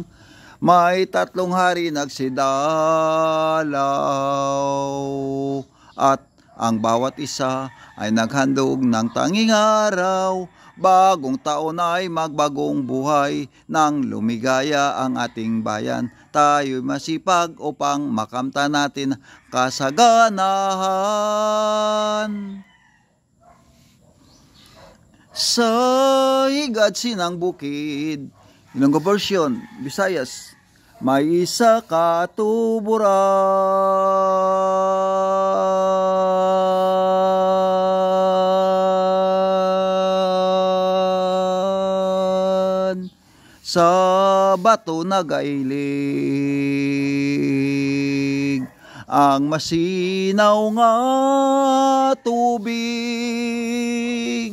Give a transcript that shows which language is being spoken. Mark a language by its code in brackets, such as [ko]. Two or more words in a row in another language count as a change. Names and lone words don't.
[tl] May 3 hari nagsidalaw at ang bawat isa ay naghandog ng tanging araw. Bagong taon ay magbagong buhay, nang lumigaya ang ating bayan. Tayo'y masipag upang makamta natin kasaganahan. [hil] Sa higad sinang bukid, [en] Ilonggo version, [hil] Visayas, may isa katuburan, sa bato nagailig ang masinaw nga tubig.